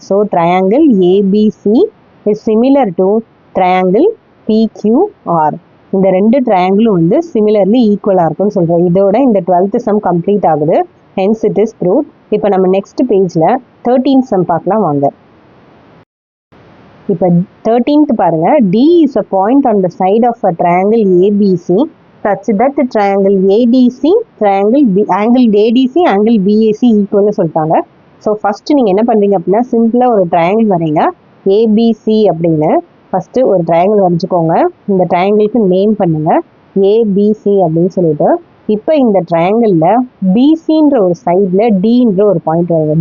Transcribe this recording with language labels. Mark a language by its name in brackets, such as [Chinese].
[English] So triangle ABC is similar to triangle PQR. [Tamil] இந்த ரெண்டு ட்ரையாங்கிளும் வந்து சிமிலர்லி ஈக்குவலாக இருக்குன்னு சொல்கிறோம். இதோட இந்த 12th சம் கம்ப்ளீட் ஆகுது. [English] Hence it is proved. [Tamil] இப்போ நம்ம நெக்ஸ்ட் பேஜில் 13th சம் பார்க்கலாம் வாங்க. [English] இப்போ 13th பாருங்க, D is a point on the side of a triangle ABC such that the triangle ADC, angle ADC, angle BAC [Tamil] ஈக்குவல்னு சொல்லிட்டாங்க. So first நீங்கள் என்ன பண்ணுறீங்க அப்படின்னா, சிம்பிளாக ஒரு ட்ரையாங்கிள் வரைங்க. ஏபிசி அப்படின்னு ஃபஸ்ட்டு ஒரு ட்ரையாங்கிள் வரைஞ்சிக்கோங்க. இந்த ட்ரையாங்கிளுக்கு நேம் பண்ணுங்க ஏபிசி அப்படின்னு சொல்லிட்டு. இப்போ இந்த ட்ரையாங்கிளில் பிசின்ற ஒரு சைடில் டின்ற ஒரு பாயிண்ட் வருங்க.